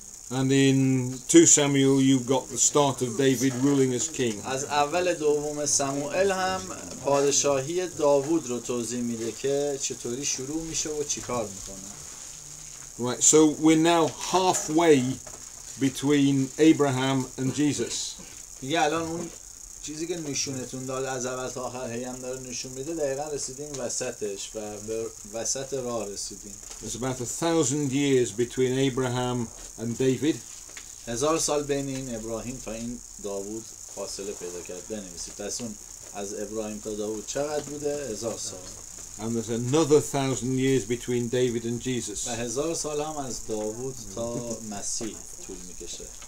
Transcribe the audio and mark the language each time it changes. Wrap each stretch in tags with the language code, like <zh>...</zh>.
<en>And in 2 Samuel you've got the start of David ruling as king.</en> <fa>از اول دوم سموئل هم پادشاهی داوود رو توضیح میده که چطوری شروع میشه و چیکار میکنه.</fa> <en>Right, so we're now halfway between Abraham and Jesus.</en> <fa>دیگه الان اون چیزی که نشونتون داد از اول تا آخر هی هم داره نشون میده، دقیقا رسیدیم وسطش و به وسط راه رسیدیم.</fa> <en>There's about 1,000 years between Abraham and David.</en> <fa>1000 سال بین این ابراهیم تا این داوود فاصله پیدا کرد. بنویسید پس اون از ابراهیم تا داوود چقدر بوده؟ 1000 سال.</fa> <en>And there's another 1,000 years between David and Jesus.</en> <fa>و 1000 سال هم از داوود تا مسیح طول میکشه.</fa>